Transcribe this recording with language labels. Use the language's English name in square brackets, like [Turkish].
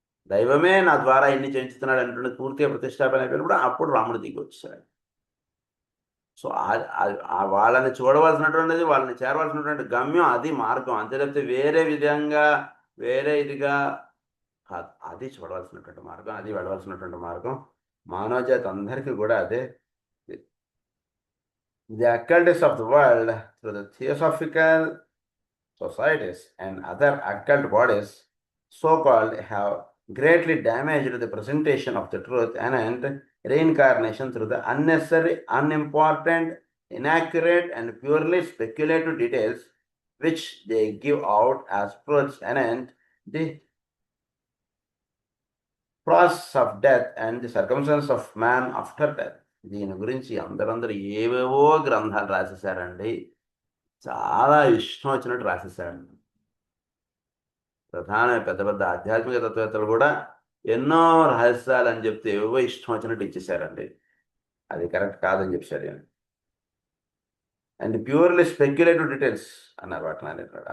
[Telugu] దైవమే నా ద్వారా ఇన్ని చేయించుతున్నాడు అంటున్నది పూర్తిగా ప్రతిష్టాపన అయిపోయినప్పుడు అప్పుడు రాముడు దిగి వచ్చాడు. సో వాళ్ళని చూడవలసినటువంటిది, వాళ్ళని చేరవలసినటువంటి గమ్యం అది, మార్గం అంతే. లేకపోతే వేరే విధంగా వేరే ఇదిగా కాదు, అది చూడవలసినటువంటి మార్గం, అది వెళ్ళవలసినటువంటి మార్గం. మానవ జాతి అందరికీ కూడా అదే. [English] The occultists of the world, through the theosophical societies and other occult bodies, so-called, have greatly damaged the presentation of the truth and reincarnation through the unnecessary, unimportant, inaccurate, and purely speculative details which they give out as truths and the process of death and the circumstances of man after death. [Telugu] దీని గురించి అందరూ ఏవేవో గ్రంథాలు రాసేసారండి. చాలా ఇష్టం వచ్చినట్టు రాసేసారండి. ప్రధాన పెద్ద పెద్ద ఆధ్యాత్మిక తత్వవేత్తలు కూడా ఎన్నో రహస్యాలు అని చెప్తే ఏవో ఇష్టం వచ్చినట్టు ఇచ్చేసారండి. అది కరెక్ట్ కాదని చెప్పారు. [English] and purely speculative details [Telugu] అన్నారు వాటిని.